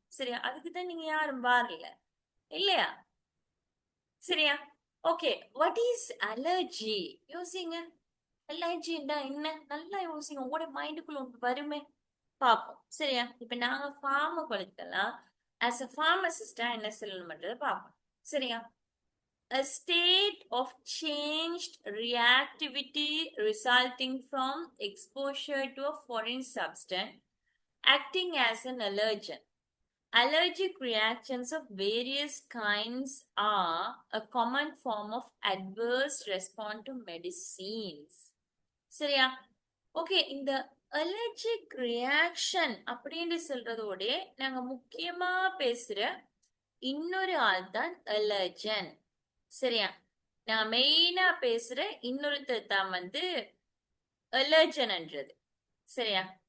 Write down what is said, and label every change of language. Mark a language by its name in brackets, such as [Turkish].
[Tamil] சரியா? அதுக்கு தான் நீங்க யாரும் வரல, இல்லையா? சரியா? Okay, [English] What is allergy? [Tamil] யோசிங்க. அலர்ஜின்னா என்ன? நல்லா யோசிங்க. உங்களோட மைண்டுக்குள்ள ஒன்று வருமே. பார்ப்போம். சரியா? இப்ப நாங்க பார்மகாலஜிலாம் ஆஸ் அ பார்மசிஸ்டா என்ன சொல்லணும்ன்றத பார்ப்போம். சரியா? [English] A state of changed reactivity resulting from exposure to a foreign substance acting as an allergen. Allergic reactions of various kinds are a common form of adverse response to medicines. [Tamil] சரியா? Okay, இந்த allergic reaction அப்படின்னு சொல்றதோட நாங்க முக்கியமா பேசுற இன்னொரு ஆள் தான் allergen. சரியா? நான் மெயினா பேசுற இன்னொருத்தர் தான் அலர்ஜன்ன்றது. சரியா?